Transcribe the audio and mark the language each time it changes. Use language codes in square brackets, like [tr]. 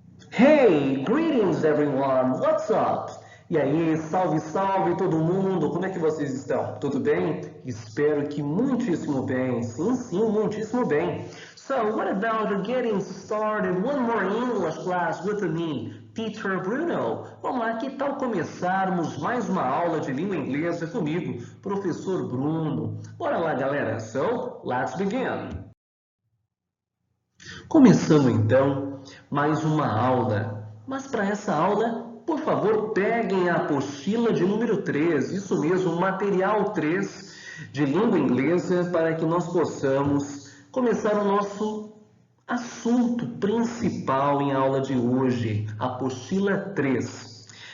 [en] Hey, greetings everyone, what's up? [pt] E aí, salve, salve todo mundo, como é que vocês estão? Tudo bem? Espero que muitíssimo bem, sim, muitíssimo bem. [en] So, what about getting started one more English class with me, Teacher Bruno? [pt] Vamos lá, que tal começarmos mais uma aula de língua inglesa comigo, Professor Bruno? Bora lá, galera, [en] so, let's begin! [pt] Começando então mais uma aula, mas para essa aula, por favor, peguem a apostila de número 3, isso mesmo, material 3 de língua inglesa, para que nós possamos começar o nosso assunto principal em aula de hoje, apostila 3.